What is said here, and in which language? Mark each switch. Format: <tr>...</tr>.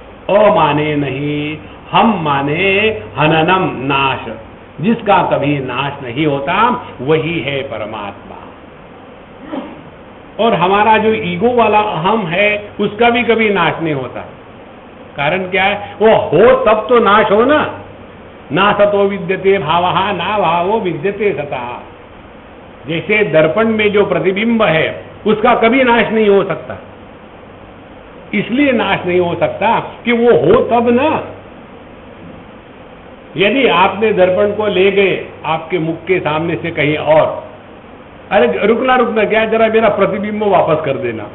<hi>अ माने नहीं, हम माने हननम नाश, जिसका कभी नाश नहीं होता वही है परमात्मा। और हमारा जो ईगो वाला अहम है उसका भी कभी नाश नहीं होता। कारण क्या है? वो हो तब तो नाश हो ना।</hi> <sa>ना सतो विद्यते भावः ना भावो विद्यते सतः।</sa> <hi>जैसे दर्पण में जो प्रतिबिंब है उसका कभी नाश नहीं हो सकता। इसलिए नाश नहीं हो सकता कि वो हो तब ना। यदि आपने दर्पण को ले गए आपके मुख के सामने से कहीं और, अरे रुकना क्या, जरा मेरा प्रतिबिंब वापस कर देना।</hi>